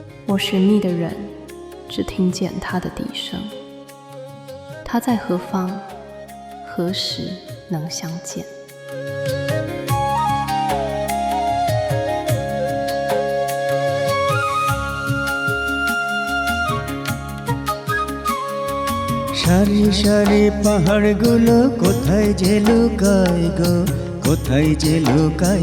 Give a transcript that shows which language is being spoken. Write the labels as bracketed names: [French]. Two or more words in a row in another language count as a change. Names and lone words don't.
[Chinese] 我寻觅的人只听见他的笛声。他在何方？何时能相见？ [Bangla] সারি সারি পাহাড়গুলো কোথায় যে লুকায় গো, কোথায় যে লুকায়।